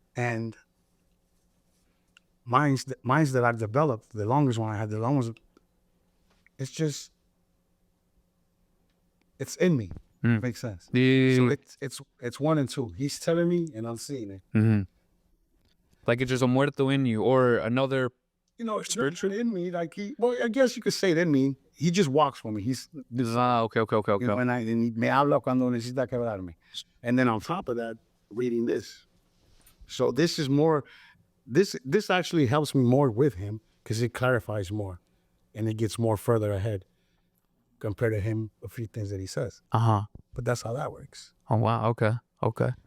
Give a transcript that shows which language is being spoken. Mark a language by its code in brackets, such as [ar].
[en] And mine's that I've developed, the longest one I had, the longest, it's just, it's in me. Makes sense. So it's 1 and 2. He's telling me, and I'm seeing it. Like it's just a muerto in you, or another. You know, it's in me. Like well, I guess you could say it in me. He just walks for me. He's okay. [es] You know, and me habla cuando necesita quebrarme. [en] And then on top of that, reading this. So this is more. This actually helps me more with him because it clarifies more, and it gets more further ahead compared to him. A few things that he says. But that's how that works. Oh wow. Okay.